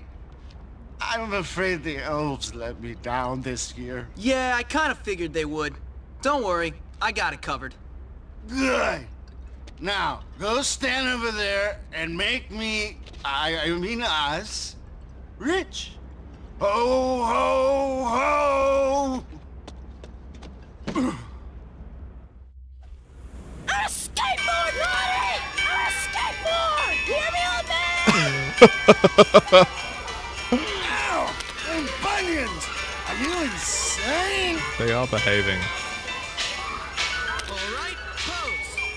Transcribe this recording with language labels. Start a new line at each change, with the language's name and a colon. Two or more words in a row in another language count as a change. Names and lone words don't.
English: I'm afraid the elves let me down this year. Yeah, I kind of figured they would. Don't worry, I got it covered. Good. Now, go stand over there and make me, I mean us, rich. Ho, ho, ho! A skateboard, Lottie! A skateboard! Hear me, old man? Ow! Them bunions! Are you insane? They are behaving. All right, pose.